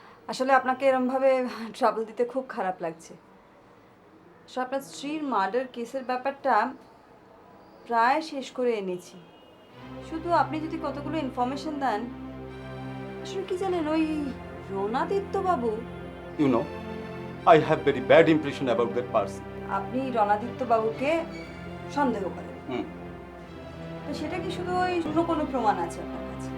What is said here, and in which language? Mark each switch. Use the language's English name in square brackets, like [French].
[Bangla] আসলে আপনাকে এরমভাবে ট্রাবল দিতে খুব খারাপ লাগছে। আসলে আপনার স্ত্রীর মার্ডার কেসের ব্যাপারটা প্রায় শেষ করে এনেছি। শুধু আপনি যদি কতগুলো ইনফরমেশন দেন। আসলে কি জানেন, ওই রণাদিত্য বাবু, [English] You know, I have very bad impression about that person. [Bangla] আপনি রণাদিত্য বাবুকে সন্দেহ করেন। হুম। তো সেটা কি শুধু ওই অন্য কোনো প্রমাণ আছে আপনার কাছে?